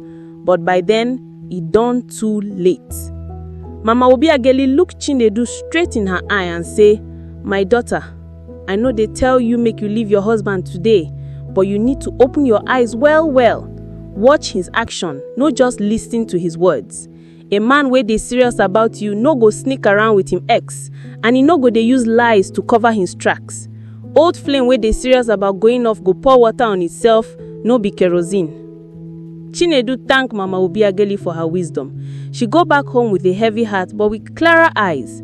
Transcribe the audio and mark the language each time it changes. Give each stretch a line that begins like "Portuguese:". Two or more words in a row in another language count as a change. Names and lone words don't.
Nigerian Pidgin: But by then, e done too late. Mama Obiageli look Chinedu straight in her eye and say, "My daughter, I know they tell you make you leave your husband today, but you need to open your eyes well. Watch his action, no just listen to his words. A man wey dey serious about you no go sneak around with him ex, and he no go dey use lies to cover his tracks. Old Flame wey dey serious about going off go pour water on itself, no be kerosene." Chinedu thank Mama Obiageli for her wisdom. She go back home with a heavy heart but with clearer eyes.